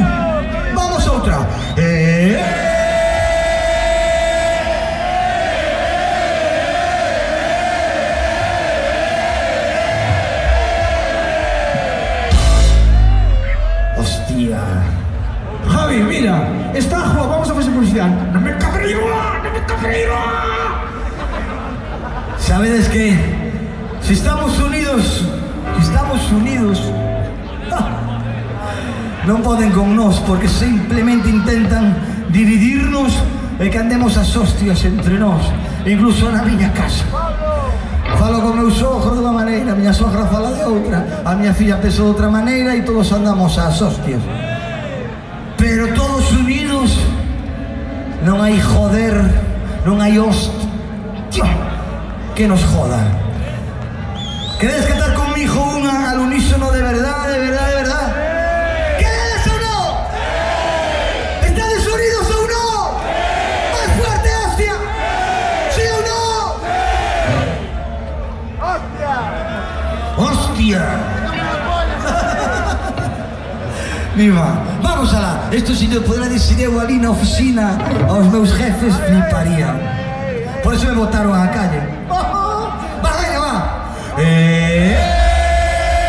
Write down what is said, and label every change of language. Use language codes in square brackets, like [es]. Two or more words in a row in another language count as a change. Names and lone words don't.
[es] Vamos a otra. Hostia. Javi, mira, está Juan, vamos a hacer publicidad. ¡No me cabrío! ¡No me cabrío! [gl] ¿Sabedes qué? Si estamos unidos, no poden con nós porque simplemente intentan dividirnos e que andemos as hostias entre nós, incluso na miña casa. Falo con meu sogro de unha maneira, a miña sogra fala de outra, a miña filla pensa de outra maneira e todos andamos ás hostias. Pero todos unidos non hai joder, non hai hostia que nos joda. [es] ¿Queréis cantar conmigo una al unísono de verdad, de verdad, de verdad? ¿Queréis o no? ¿Estáis unidos o no? ¡Más fuerte, hostia! ¿Sí o no? ¡Hostia! [gl] Viva, vamos alá. [es] Esto si yo pudiera decir [gl] eu ali na oficina aos meus [es] jefes fliparían. Por eso me botaron a calle. Va, venga, va.